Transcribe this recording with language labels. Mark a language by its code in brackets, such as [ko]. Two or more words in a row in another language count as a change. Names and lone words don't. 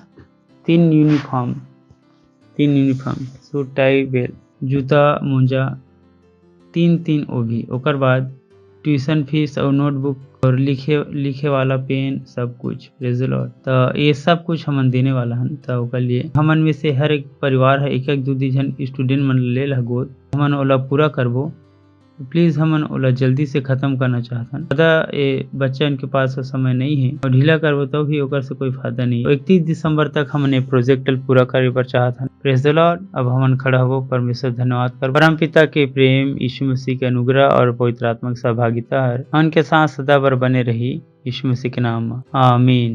[hne] 3 [en] uniform, suit, tie, belt, [hne] जूता, मोजा, 3 वो भी। ओकर बाद ट्यूशन फीस और नोटबुक और लिखे वाला पेन सब कुछ। [en] Praise the Lord. [hne] तो ये सब कुछ हमन देने वाला हन। तो ओकर लिए हमन में से हर एक परिवार है 1-1, 2-2 जन स्टूडेंट मन ले ला गोद, हमन ओला पूरा करबो। प्लीज हमन ओला जल्दी से खत्म करना चाहतन। ज़्यादा ये बच्चा इनके पास समय नहीं है और ढीला करबो तो भी ओकर से कोई फायदा नहीं है। 31 दिसंबर तक हमन ये प्रोजेक्ट पूरा करे पर चाहतन। [en] Praise the Lord. [hne] अब हमन खड़ा हो परमेश्वर धन्यवाद कर। परम पिता के प्रेम, यीशु मसीह के अनुग्रह और पवित्र आत्मा की सहभागिता हर उनके साथ सदा बर बने रही यीशु मसीह के नाम में, आमीन।